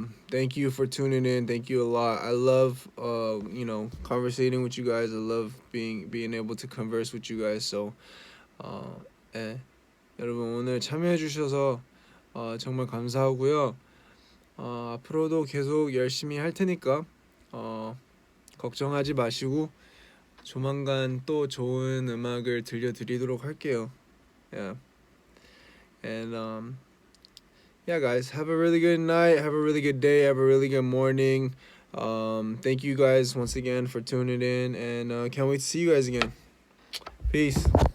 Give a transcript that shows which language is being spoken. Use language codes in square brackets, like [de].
[en] Thank you for tuning in. Thank you a lot. I love you know, conversating with you guys. I love being able to converse with you guys. So 예. [ko] 여러분, 오늘 참여해 주셔서 정말 감사하고요. 앞으로도 계속 열심히 할 테니까 걱정하지 마시고 조만간 또 좋은 음악을 들려드리도록 할게요. Yeah. [en] And yeah, guys, have a really good night, have a really good day, have a really good morning. Thank you guys once again for tuning in, and can't wait to see you guys again. Peace.